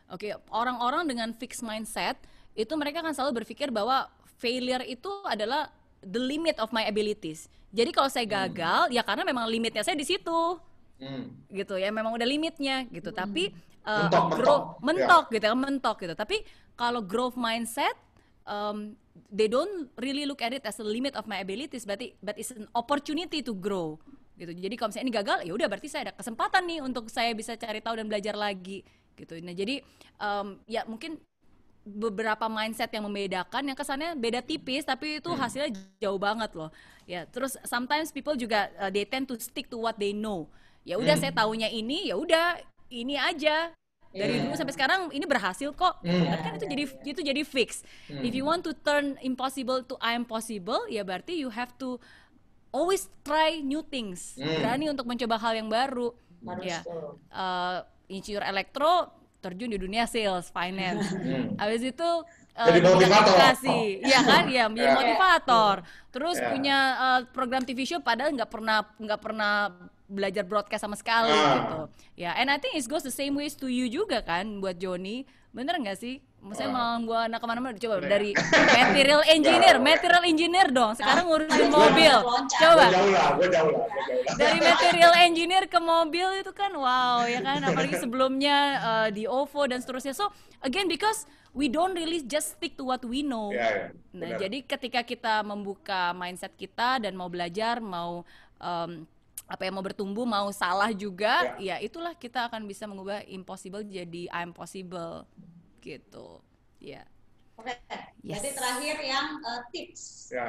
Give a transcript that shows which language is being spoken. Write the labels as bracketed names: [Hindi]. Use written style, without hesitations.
[Indonesian] Oke, orang-orang dengan fixed mindset itu mereka kan selalu berpikir bahwa failure itu adalah [English] the limit of my abilities. [Indonesian] Jadi kalau saya gagal ya karena memang limitnya saya di situ. Gitu ya, memang udah limitnya gitu. Tapi mentok gitu. Tapi kalau [English] growth mindset they don't really look at it as a limit of my abilities, but it's an opportunity to grow. [Indonesian] Gitu. Jadi kalau misalnya ini gagal, ya udah berarti saya ada kesempatan nih untuk saya bisa cari tahu dan belajar lagi gitu. Nah, jadi ya mungkin beberapa mindset yang membedakan, yang kesannya beda tipis tapi itu hasilnya jauh banget loh. [English] Ya, terus sometimes people juga they tend to stick to what they know. [Indonesian] Ya udah saya taunya ini, ya udah ini aja. Dari dulu sampai sekarang ini berhasil kok. Tapi kan itu jadi fix. [English] If you want to turn impossible to I am possible, [Indonesian] ya berarti [English] you have to always try new things, [Indonesian] berani untuk mencoba hal yang baru. Ya, insinyur elektro terjun di dunia sales, finance. Habis itu jadi motivator. Iya kan, ya menjadi motivator. Terus punya program TV show, padahal nggak pernah belajar broadcast sama sekali gitu. [English] Ya, and I think it goes the same ways to you [Indonesian] juga kan, buat Joni. Bener nggak sih? Maksudnya malah gua anak kemana-mana coba dari material engineer dong. Sekarang ngurusin mobil. Coba. Gua jauh lah. Dari material engineer ke mobil itu kan wow ya kan. Apalagi sebelumnya di OVO dan seterusnya. [English] So again because we don't really just stick to what we know. [Indonesian] Nah, jadi ketika kita membuka mindset kita dan mau belajar, mau mau bertumbuh, mau salah juga, ya itulah kita akan bisa mengubah impossible jadi I'm possible gitu. Ya. Oke. Jadi terakhir yang tips.